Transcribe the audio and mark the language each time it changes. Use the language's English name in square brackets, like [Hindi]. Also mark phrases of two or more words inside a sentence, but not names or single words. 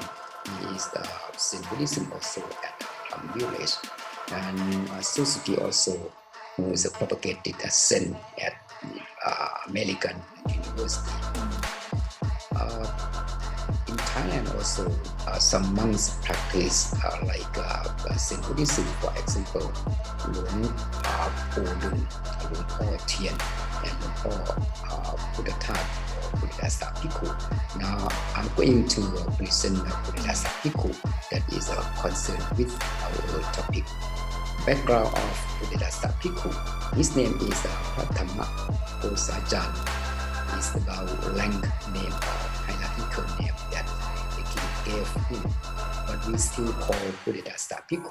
[English] He is the Zen Buddhism also at Plum Village, and Suzuki also, who is propagated as Zen at American University. In Thailand also, some monks practice like Zen Buddhism, for example, Luang Po Dun, Luang Po Tien, and Luang Po Buddha Buddhasa Bhikkhu. Now I'm going to present Buddhasa Bhikkhu that is concerned with our topic. Background of Buddhasa Bhikkhu. His name is Pratama Kosajan. It's about rank name or hierarchical name that the king gave him, but we still call Buddhasa Bhikkhu.